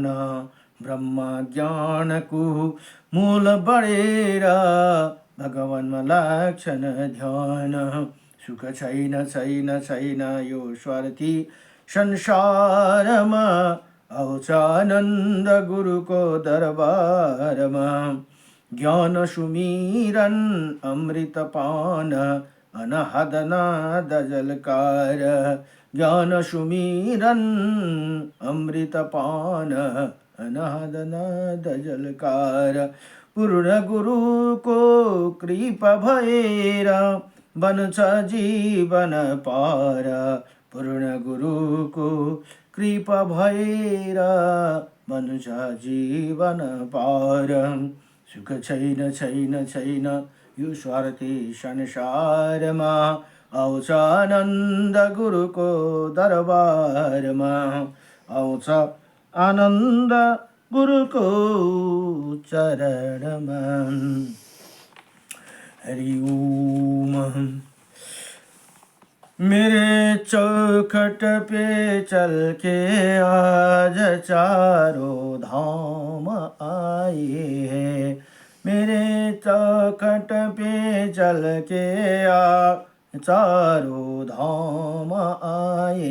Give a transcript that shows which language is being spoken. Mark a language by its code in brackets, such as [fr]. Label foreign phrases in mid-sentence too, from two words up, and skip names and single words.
[ne] ब्रह्म ज्ञानको मूल बढेर भगवानमा लक्षण ध्यान। सुख छैन छैन छैन यो स्वार्थी संसारमा। आउँछ आनन्द गुरुको दरबारमा। ज्ञान सुमिरन अमृतपान अनहद नाद जलकार। ज्ञान सुमिरन अमृतपान अनहद नाद जलकार। पूर्ण गुरुको कृपा भएर बन्छ जीवन पार। पूर्ण गुरुको कृपा भएर बन्छ जीवन पार। सुख छैन छैन छैन यो स्वार्थी संसारमा। आउँछ आनन्द गुरुको दरबारमा। आउँछ आनन्द गुरुको चरणमा। [sa] हरि ओम। [hi] मेरे चौखट पे चल के आज चारों धाम आए हैं। मेरे चौखट पे चल के आज चारों धाम आए।